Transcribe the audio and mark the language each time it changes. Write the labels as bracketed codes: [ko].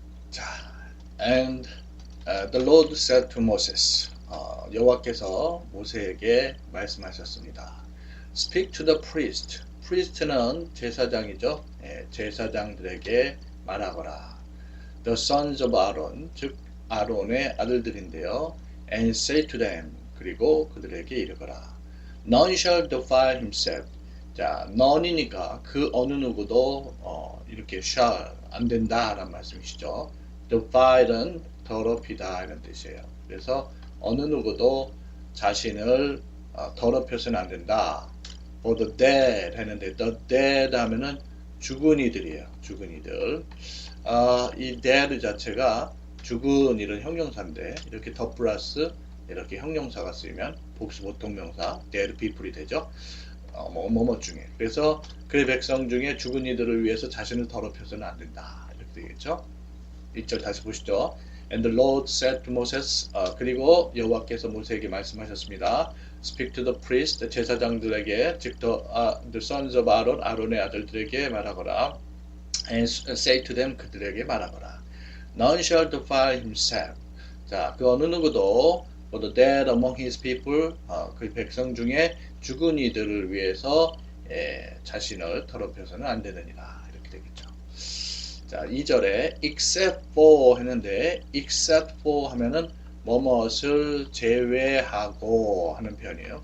[en] 자, and the Lord said to Moses. [ko] 여호와께서 모세에게 말씀하셨습니다. [en] Speak to the priest. priest는 [ko] 제사장이죠. 제사장들에게 말하거라. [en] The sons of Aaron, [ko] 즉 아론의 아들들인데요. [en] And say to them, [ko] 그리고 그들에게 이르거라. [en] None shall defile himself. [ko] 자, none이니까 그 어느 누구도 이렇게 shall 안 된다라는 말씀이시죠. defile은 더럽히다 이런 뜻이에요. 그래서 어느 누구도 자신을 더럽혀서는 안 된다. [en] For the dead [ko] 했는데 the dead 하면은 죽은 이들이에요. 죽은 이들. 이 dead 자체가 죽은 이런 형용사인데 이렇게 더 플러스 이렇게 형용사가 쓰이면 복수 보통명사 dead people이 되죠. 뭐뭐 중에. 그래서 그의 백성 중에 죽은 이들을 위해서 자신을 더럽혀서는 안 된다. 이렇게 되겠죠. 1절 다시 보시죠. [en] And the Lord said to Moses, [ko] 그리고 여호와께서 모세에게 말씀하셨습니다. [en] Speak to the priest, [ko] 제사장들에게, 즉 [en] the sons of Aaron, [ko] 아론의 아들들에게 말하거라. [en] And say to them, [ko] 그들에게 말하거라. [en] None shall defile himself. [ko] 자, 그 어느 누구도 [en] for the dead among his people, [ko] 그 백성 중에 죽은 이들을 위해서 자신을 더럽혀서는 안 되느니라. 이렇게 되겠죠. 자, 2절에 except for 했는데 except for 하면은 뭐뭇을 제외하고 하는 표현이에요.